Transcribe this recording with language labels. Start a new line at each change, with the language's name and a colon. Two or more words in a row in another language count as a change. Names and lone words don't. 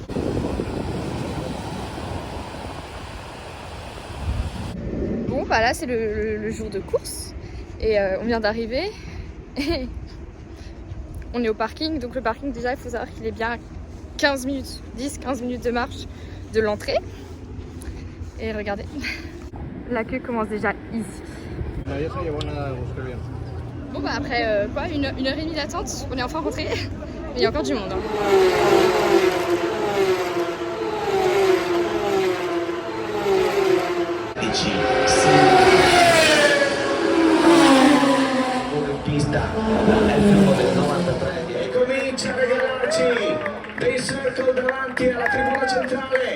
French: Bon bah là c'est le jour de course et on vient d'arriver et on est au parking, donc le parking déjà il faut savoir qu'il est bien 15 minutes, 10-15 minutes de marche de l'entrée. Et regardez, la queue commence déjà ici. Bon bah après quoi, une heure et demie d'attente, on est enfin rentré, mais il y a encore du monde.
Italian: E comincia a regalarci dei circle davanti alla tribuna centrale.